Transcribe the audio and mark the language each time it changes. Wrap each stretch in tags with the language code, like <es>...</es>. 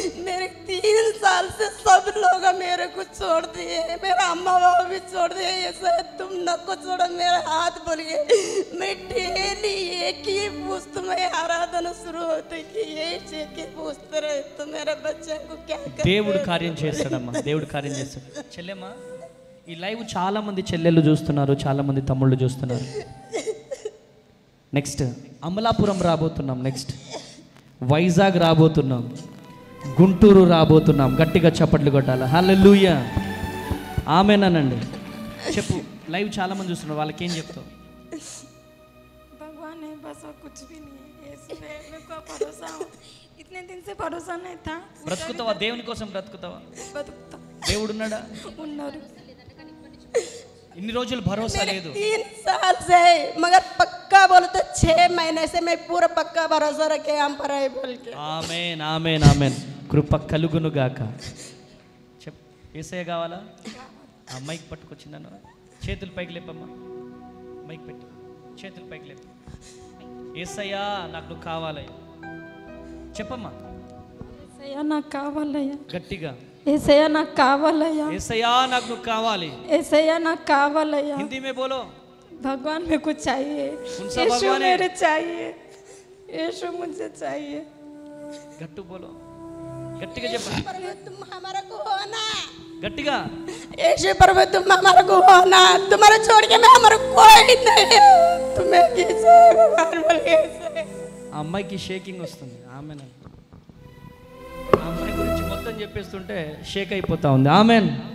<hi>मेरे 3 साल से सब लोग मेरे को छोड़ दिए, मेरा अम्मा बाबा भी छोड़ दिए, ऐसा तुम न को छोड़ो मेरा हाथ बोल के मैं डेली एक ही पूछता, मैं आराधना शुरू होते कि एक ही पूछते रहे तो मेरे बच्चे को क्या कर</hi> <te>దేవుడు కార్యం చేస్తాడమ్మా, దేవుడు కార్యం చేస్తాడు. చెల్లెమ్మా, ఈ లైవ్ చాలా మంది చెల్లెళ్ళు చూస్తున్నారు, చాలా మంది తమ్ముళ్ళు చూస్తున్నారు. Next Amalapuram రాబోతున్నాం, next Vizag రాబోతున్నాం, Guntur రాబోతున్నాం. గట్టిగా చప్పట్లు కొట్టాలి. హల్లెలూయా, ఆమేనండి. చెప్పు, లైవ్ చాలా మంది చూస్తున్నారు, వాళ్ళకి ఏం చెప్తావు?</te> <hi>भगवान है बस और कुछ भी नहीं है, यीशु है, मेरे को भरोसा हो, इतने दिन से भरोसा नहीं था.</hi> <te>బ్రతుకుతావా? దేవుని కోసం బ్రతుకుతావా? బతుకుతా దేవుడు ఉన్నాడా? ఉన్నారు. ఇన్ని రోజులు భరోసా లేదు.</te> <hi>3 साल से, मगर पक्का बोलो तो 6 महीने से मैं पूरा पक्का भरोसा रखे हम पर है बोल के.</hi> <te>ఆమేన్, ఆమేన్, ఆమేన్. కృప కలుగును గాక. చెప్, యేసయ్య కావాలా? ఆ మైక్ పట్టుకొచ్చిందన్న, చేతులు పైకి లేపమ్మా, మైక్ పెట్టు, చేతులు పైకి లేపు. యేసయ్యా నాకు నువ్వు కావాలయ్యా, చెప్పమ్మా ఏసయ్యా నాకు కావాలయ్యా, గట్టిగా. ఏసయ్యా నాకు కావాలయ్యా, యేసయ్యా నాకు నువ్వు కావాలి. ఏసయ్యా నాకు కావాలయ్యా.</te> <hi>హిందీ में बोलो. भगवान मेरे को चाहिए, कौन सा यीशु भगवान है? मेरे चाहिए, यीशु मुझे चाहिए.</hi> <te>గట్టు</te> <hi>बोलो,</hi> <te>గట్టిగా చెప్పండి,</te> <hi>प्रभु तुम हमारा को हो ना,</hi> <te>గట్టిగా.</te> <hi>यीशु प्रभु तुम हमारा को हो ना, तुम्हारा छोड़ के मैं हमारा कोई नहीं है, तुम्हें कैसे भगवान बोल के ऐसे.</hi> <te>ఆ అమ్మాయికి షేకింగ్ వస్తుంది. ఆమెన్. ఆ అమ్మాయి గురించి మొత్తం చెప్పేస్తుంటే షేక్ అయిపోతా ఉంది. ఆమెన్.</te>